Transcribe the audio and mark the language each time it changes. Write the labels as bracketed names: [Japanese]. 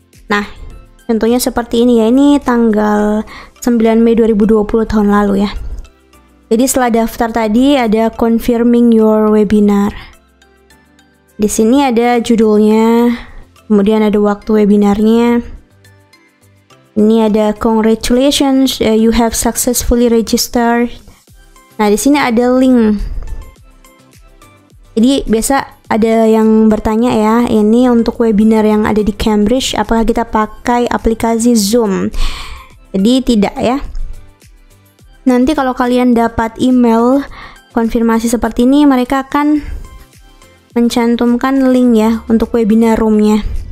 [Indonesian] Nah, contohnya seperti ini ya. Ini tanggal 9 Mei 2020 tahun lalu ya. Jadi setelah daftar tadi ada [English] confirming your webinar. [Indonesian] Di sini ada judulnya, kemudian ada waktu webinarnya. Ini ada [English] congratulations, you have successfully registered. [Indonesian] Nah, di sini ada link. Jadi biasa ada yang bertanya ya, ini untuk webinar yang ada di Cambridge, apakah kita pakai aplikasi Zoom? Jadi tidak ya. Nanti kalau kalian dapat email konfirmasi seperti ini, mereka akan mencantumkan link ya untuk webinar roomnya.